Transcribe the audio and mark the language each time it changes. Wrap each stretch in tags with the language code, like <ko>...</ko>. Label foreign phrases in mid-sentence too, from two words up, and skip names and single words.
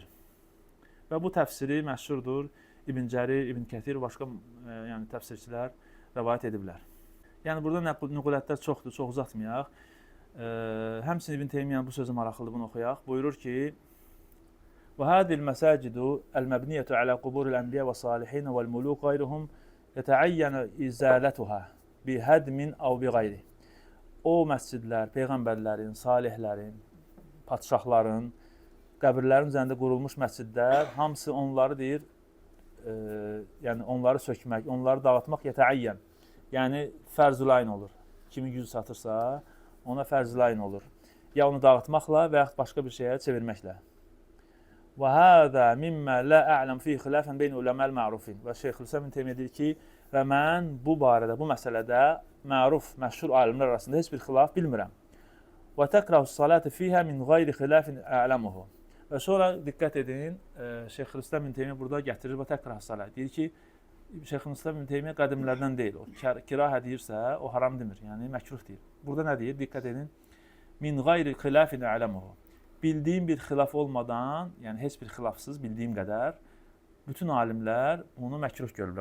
<az>Və bu təfsiri məşhurdur. İbn Cərir, İbn Kəthir, başqa yəni təfsirçilər rəvayət ediblər. Yəni burada nüqulətlər çoxdur, çox uzatmayaq. Həmçinin İbn Teymiyyanın bu sözü maraqlıdır, bunu oxuyaq. Buyurur ki:</az> <ar>"وهذه المساجد المبنية على قبور الأنبياء والصالحين والملوك غيرهم يتعين إزالتها بهدم أو بغيره."</ar> <az>O məscidlər, peyğəmbərlərin, salihlərin, padşahların qəbirlərin üzərində qurulmuş məscidlər hamısı onları deyir, yəni onları sökmək, onları dağıtmaq yeta'ayyan. Yəni fərzülayn olur. Kimin gücü satırsa ona fərzülayn olur. Ya onu dağıtmaqla və yaxud başqa bir şeyə çevirməklə.</az> <ar>وهذا مما لا أعلم فيه خلافا بين العلماء المعروفين.</ar> <az>Və Şeyxülislam İbn Teymiyyə deyir ki, və mən bu barədə, bu məsələdə məruf, məşhur alimlər arasında heç bir xilaf bilmirəm.</az> <ar>وتكره الصلاة فيها من غير خلاف أعلمه.</ar> <az>Və sonra diqqət edin, Şeyxülislam İbn Teymiyyə burada gətirir və</az> <ar>تكره الصلاة.</ar> <az>Deyir ki, Şeyxülislam İbn Teymiyyə qədimlərdən deyil. O kirahə deyirsə, o haram demir. Yəni məkruh deyir. Burada nə deyir? Diqqət edin.</az> <ar>من غير خلاف أعلمه.</ar> <az>Bildiyim bir xilaf olmadan, yəni heç bir xilafsız bildiyim qədər bütün alimlər bunu məkruh görürlər.</az>